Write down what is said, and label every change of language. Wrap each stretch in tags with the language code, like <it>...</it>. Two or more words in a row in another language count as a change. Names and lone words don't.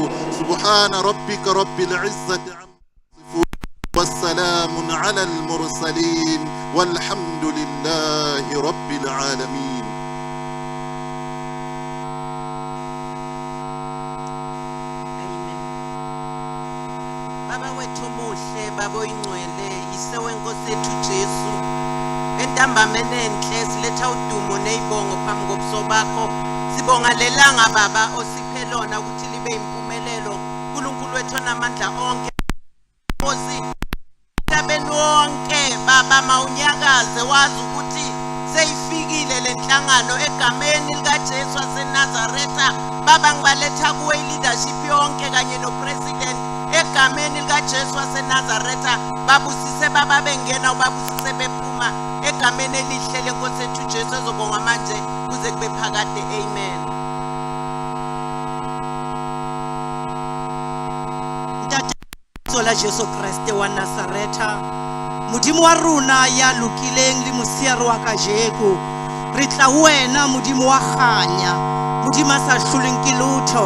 <ar>سبحان ربك رب العزة والسلام على المرسلين والحمد لله رب العالمين.</ar> <zu>Baba wethu omuhle, baba oyingcwele, yise wenkosi yethu Jesu. Entambameni enhle siletha udumo nezibongo phambi kobuso bakho. Sibonga lelanga baba osiphe lona ukuthi libe impumelelo. uNkulunkulu wethu onamandla onke. Nkosi emhlabeni wonke baba mawunyakaze wazi ukuthi seyifikile lenhlangano egameni likaJesu waseNazaretha. Baba ngibaletha kuwe leadership yonke kanye nopresident egameni likaJesu waseNazaretha. Babusise baba bengena ubabusise bephuma egameni elihle lenkosi yethu Jesu ezobonga manje kuze kube phakade. Amen.</zu> <st>Ntate la Jesu Kriste wa Nazaretha, modimo wa rona ya lokileng le mosiari wa kajeko, re tla wena modimo wa kganya, modimo a sa hlolweng ke lotho.</st>